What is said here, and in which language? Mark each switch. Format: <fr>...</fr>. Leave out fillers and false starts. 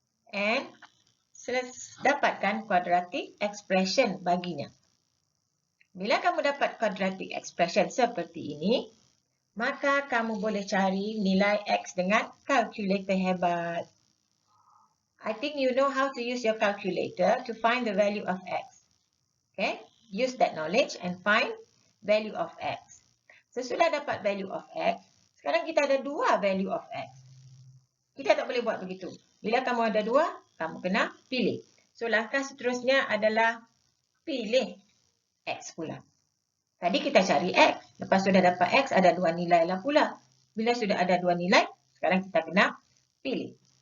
<ms>And dapatkan quadratic expression baginya. Bila kamu dapat quadratic expression seperti ini, maka kamu boleh cari nilai X dengan calculator hebat.</ms> <en>I think you know how to use your calculator to find the value of X. Okay? Use that knowledge and find value of X.</en> <ms>Sesudah dapat value of X, sekarang kita ada 2 value of X. Kita tak boleh buat begitu. Bila kamu ada 2, kamu kena pilih. So, langkah seterusnya adalah pilih X pula. Tadi kita cari X. Lepas sudah dapat X, ada 2 nilai lah pula. Bila sudah ada 2 nilai, sekarang kita kena pilih.</ms>